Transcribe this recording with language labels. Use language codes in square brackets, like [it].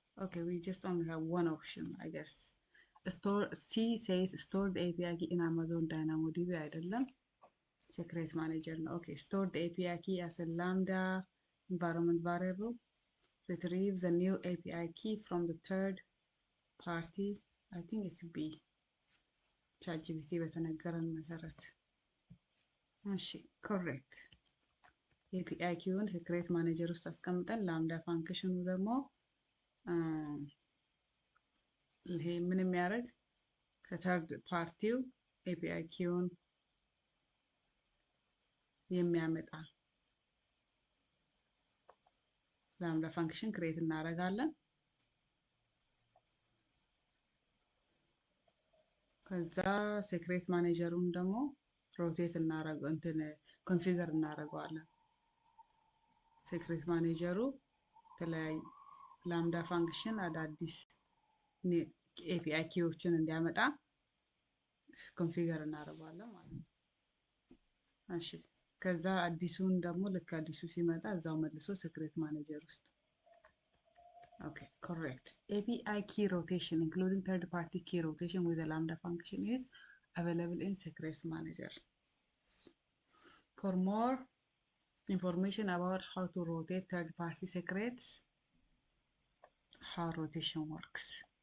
[en] Okay, we just only have one option, I guess. Store, C says store the API key in Amazon DynamoDB [am] አይደለም. [en] Secret manager. Okay, store the API key as a Lambda environment variable. Retrieve the new API key from the third party. I think it's B. [am] ChatGPT በተነገረን መሰረት። እሺ correct. API ኪውን secret manager ውስጥ አስቀምጠን ላምዳ ፋንክሽኑ ደግሞ ይሄ ምን የሚያደርግ ከተርድ ፓርቲው API ኪውን የሚያመጣ ላምዳ ፋንክሽን ክሬት እናደርጋለን። ከዛ ሴክሬት ማኔጀሩን ደግሞ ሮቴት እናደርገው እንትን ኮንፊገር እናደርገዋለን። ሴክሬት ማኔጀሩ ተለያይ ላምዳ ፋንክሽን አዳዲስ API ኪዎችን እንዲያመጣ ኮንፊገር እናደርገዋለን ማለት ነው። እሺ ከዛ አዲሱን ደግሞ ልክ አዲሱ ሲመጣ እዛው መልሶ ሴክሬት ማኔጀር ውስጥ [en] Okay, correct. API key rotation, including third-party key rotation with the Lambda function, is available in Secrets Manager. For more information about how to rotate third-party secrets, how rotation works.